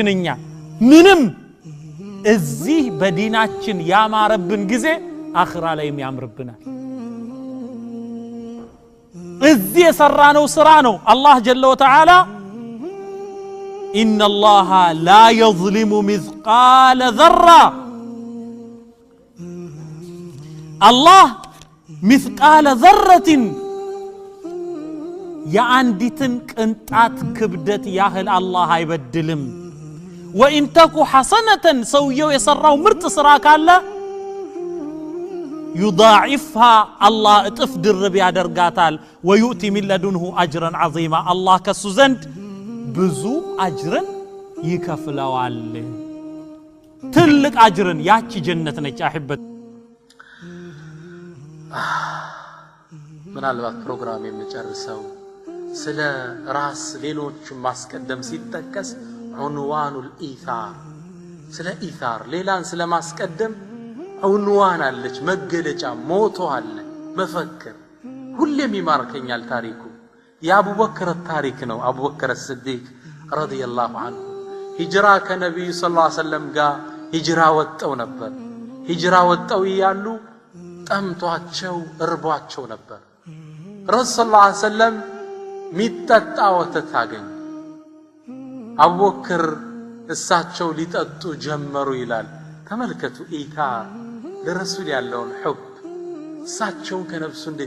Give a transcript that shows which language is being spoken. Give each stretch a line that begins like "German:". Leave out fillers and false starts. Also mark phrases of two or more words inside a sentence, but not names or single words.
Amharic: እኛ ምንም። እዚህ በዲናችን ያማረብን ጊዜ አኺራ ላይም ያምርብናል። እዚህ የሰራነው ስራ ነው። አላህ
Arabic: جل وتعالى إن الله لا يظلم مثقال ذرة፣
Amharic: አላህ
Arabic: مثقال ذرة
Amharic: የአንዲትን ቅንጣት ክብደት ያህል አላህ አይበድልም
Arabic: وإن تكو حسنة
Amharic: ሰውየው የሰራው ምርጥ ስራ ካለ
Arabic: يضاعفها الله
Amharic: እጥፍ ድርብ ያደርጋታል
Arabic: ويؤتي من لدنه أجرا عظيما الله
Amharic: ከሱ ዘንድ ብዙ አጅርን ይከፍለዋል ትልቅ አጅርን ያቺ ጀነት ነች አህበት ምናልባት ፕሮግራም የምጨርሰው ስለ ራስ ሌሎች ማስቀደም ሲጠቀስ
Arabic: عنوان الإيثار
Amharic: ስለ ኢታር ሌላን ስለ ማስቀደም ዑንዋን አለች መገለጫ ሞቶ አለ መፈክር ሁሌም ይማርከኛል ታሪኩ የአቡበክር ታሪክ ነው አቡበክር
Arabic: الصديق رضي الله عنه
Amharic: ሂጅራ ከነብዩ
Arabic: صلى الله عليه وسلم
Amharic: ጋር ሂጅራ ወጣው ነበር ሂጅራ ወጣው ይያሉ ጠምቷቸው እርቧቸው ነበር ረሱል
Arabic: صلى الله عليه وسلم
Amharic: ሚጠጣ ወተት አገኙ አቡበክር እሳቸው ሊጠጡ ጀመሩ ይላል ተመልከቱ ኢታር ለረሱል ያለውን ሑብ እሳቸው ከነፍሱ እንዴት